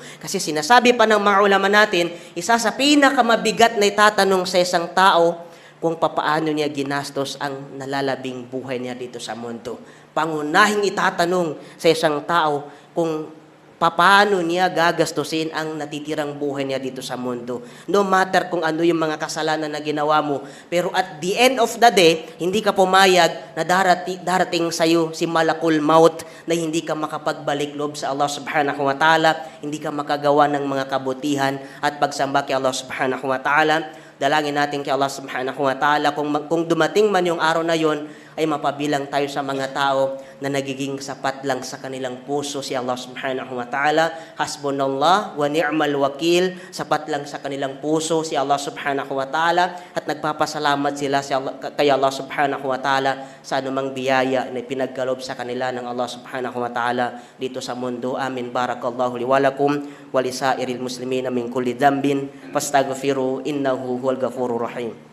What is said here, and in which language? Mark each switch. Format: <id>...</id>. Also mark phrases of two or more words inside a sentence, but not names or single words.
<tl>Kasi sinasabi pa ng mga ulama natin, isa sa pinakamabigat na itatanong sa isang tao kung papaano niya ginastos ang nalalabing buhay niya dito sa mundo. Pangunahing itatanong sa isang tao kung papaano niya gagastusin ang natitirang buhay niya dito sa mundo.</tl> <en>No matter</en> <tl>kung ano yung mga kasalanan na ginawa mo, pero</tl> <en>at the end of the day,</en> <tl>hindi ka pumayag na darating sa'yo si</tl> <ar>ملك الموت</ar> <tl>na hindi ka makapagbalik loob sa Allah</tl> <ar>سبحانه وتعالى,</ar> <tl>hindi ka makagawa ng mga kabutihan at pagsamba kay Allah</tl> <ar>سبحانه وتعالى.</ar> <tl>Dalangin natin kay Allah</tl> <ar>سبحانه وتعالى</ar> <tl>kung dumating man yung araw na yon, ay mapabilang tayo sa mga tao na nagiging sapat lang sa kanilang puso si Allah</tl> <ar>سبحانه وتعالى. حسبنا الله ونعم الوكيل.</ar> <tl>Sapat lang sa kanilang puso si Allah</tl> <ar>سبحانه وتعالى</ar> <tl>at nagpapasalamat sila kay Allah</tl> <ar>سبحانه وتعالى</ar> <tl>sa anumang biyaya na pinagkaloob sa kanila ng Allah</tl> <ar>سبحانه وتعالى</ar> <tl>dito sa mundo. Amin.</tl> <ar>بارك الله لي ولكم ولسائر المسلمين من كل ذنب فاستغفروه إنه هو الغفور الرحيم.</ar>